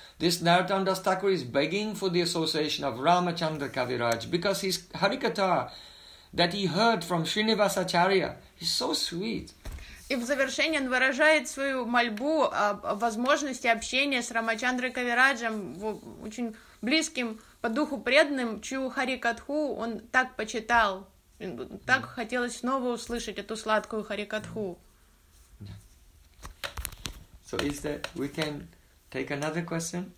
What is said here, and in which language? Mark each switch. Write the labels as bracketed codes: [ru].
[en] This Narottama Das Thakur is begging for the association of Ramachandra Kaviraj because his Harikatha that he heard from Srinivasacharya is so sweet. [ru] И в завершение он выражает свою мольбу о возможности общения с Рамачандрой Кавираджем, очень близким по духу преданным, чью харикатху он так почитал. Так хотелось снова услышать эту сладкую харикатху. [en] So is that we can take another question?